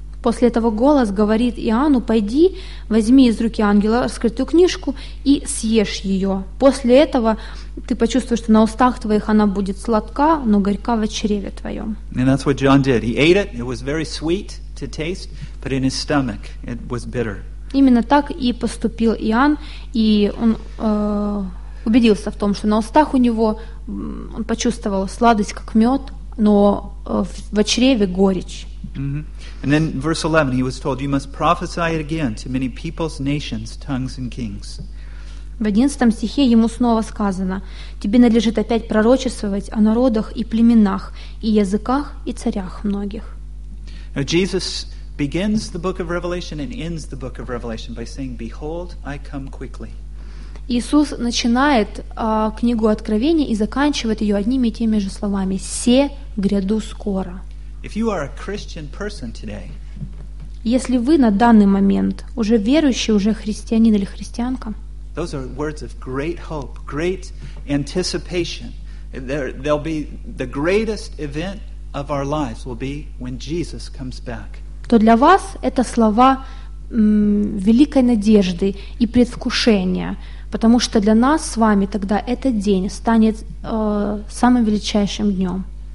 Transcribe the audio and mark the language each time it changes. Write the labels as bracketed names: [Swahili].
[Russian] После этого голос говорит Иоанну, пойди, возьми из руки ангела раскрытую книжку и съешь ее. После этого ты почувствуешь, что на устах твоих она будет сладка, но горька в чреве твоем. [English] And that's what John did. He ate it. It was very sweet to taste, but in his stomach it was bitter. [Russian] Именно так и поступил Иоанн, и он убедился в том, что на устах у него он почувствовал сладость, как мед, но в чреве горечь. Mm-hmm. [English] And then verse 11, he was told, you must prophesy again to many peoples, nations, tongues and kings. [Russian] В 11 стихе ему снова сказано, тебе надлежит опять пророчествовать о народах и племенах, и языках, и царях многих. [English] Now Jesus begins the book of Revelation and ends the book of Revelation by saying, behold, I come quickly. [Russian] Иисус начинает книгу Откровения и заканчивает ее одними и теми же словами. «Се гряду скоро». [English] If you are a Christian person today, [Russian] если вы на данный момент уже верующий, уже христианин или христианка, [English] those are words of great hope, great anticipation. There'll be the greatest event of our lives will be when Jesus comes back. [Russian] То для вас это слова великой надежды и предвкушения. Потому что для нас с вами тогда этот день станет самым величайшим днем.